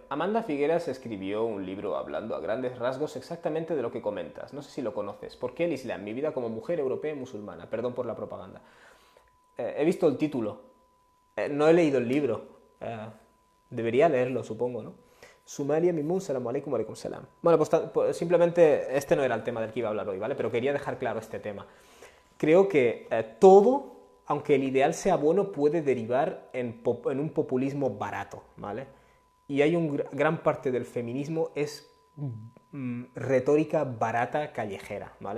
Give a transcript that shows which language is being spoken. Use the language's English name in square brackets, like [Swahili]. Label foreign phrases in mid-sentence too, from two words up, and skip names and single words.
[Spanish] Amanda Figueras escribió un libro hablando a grandes rasgos exactamente de lo que comentas. No sé si lo conoces. ¿Por qué el Islam? Mi vida como mujer europea y musulmana. Perdón por la propaganda. He visto el título. No he leído el libro. Debería leerlo, supongo, ¿no? Sumaria Mimun, [Arabic] سلام عليكم، عليكم السلام. [Spanish] Bueno, pues simplemente este no era el tema del que iba a hablar hoy, ¿vale? Pero quería dejar claro este tema. Creo que todo, aunque el ideal sea bueno, puede derivar en un populismo barato, ¿vale? Y hay gran parte del feminismo es retórica barata callejera, ¿vale?